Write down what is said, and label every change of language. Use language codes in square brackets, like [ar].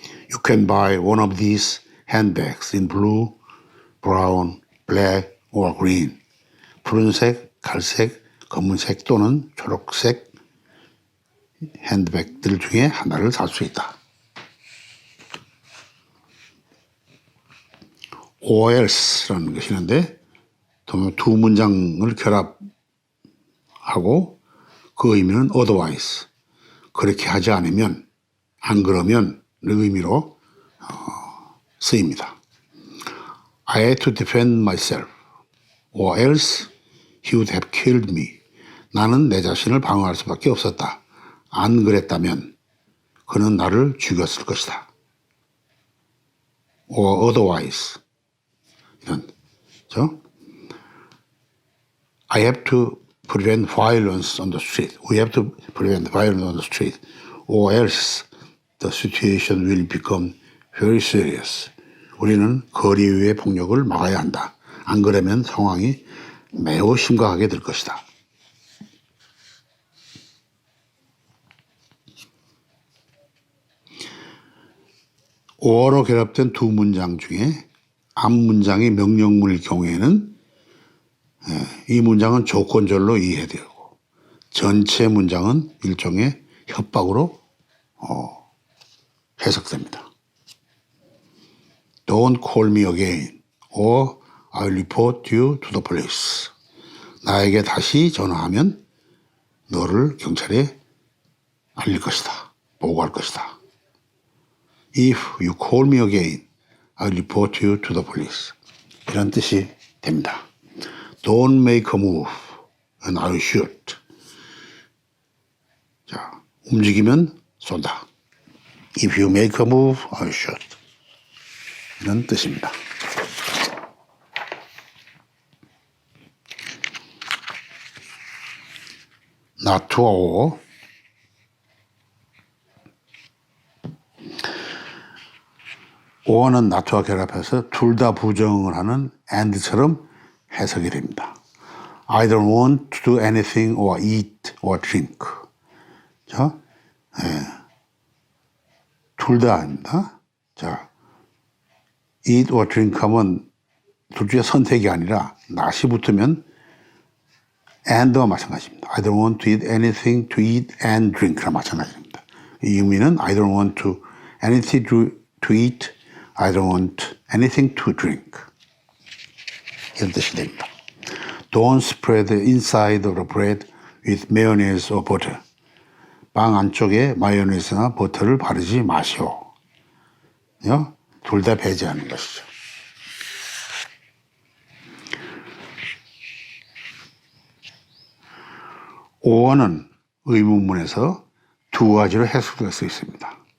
[en] You can buy one of these handbags in blue, brown, black or green. [ko] 푸른색, 갈색, 검은색 또는 초록색 핸드백들 중에 하나를 살 수 있다. or else라는 것이 있는데 두 문장을 결합하고 그 의미는 otherwise. 그렇게 하지 않으면, 안 그러면 의 의미로 쓰입니다. [en] I had to defend myself or else he would have killed me. [ko] 나는 내 자신을 방어할 수밖에 없었다. 안 그랬다면 그는 나를 죽였을 것이다. or otherwise. 이런, 그렇죠? [en] I have to prevent violence on the street. We have to prevent violence on the street or else the situation will become very serious. [ko] 우리는 거리 위의 폭력을 막아야 한다. 안 그러면 상황이 매우 심각하게 될 것이다. or로 결합된 두 문장 중에 앞 문장이 명령문일 경우에는 이 문장은 조건절로 이해되고 전체 문장은 일종의 협박으로 해석됩니다. [en] Don't call me again or I'll report you to the police. [ko] 나에게 다시 전화하면 너를 경찰에 알릴 것이다. 보고할 것이다. [en] If you call me again, I'll report you to the police. [ko] 이런 뜻이 됩니다. [en] Don't make a move and I'll shoot. [ko] 자, 움직이면 쏜다. [en] If you make a move, I'll shoot. [ko] 이런 뜻입니다. not와 or. or는 not와 결합해서 둘 다 부정을 하는 and처럼 해석이 됩니다. [en] I don't want to do anything or eat or drink. [ko] 자, 둘 다입니다. 자, [en] eat or drink [ko] 하면 둘 중에 선택이 아니라 not이 붙으면 and와 마찬가지입니다. [en] I don't want to eat anything to eat and drink랑 [ko] 마찬가지입니다. 이 의미는 [en] I don't want to anything to eat, I don't want anything to drink. [ko] 이런 뜻이 됩니다. [en] Don't spread the inside of the bread with mayonnaise or butter. [ko] 빵 안쪽에 마요네즈나 버터를 바르지 마시오. 둘 다 배제하는 것이죠. or는 의문문에서 두 가지로 해석될 수 있습니다.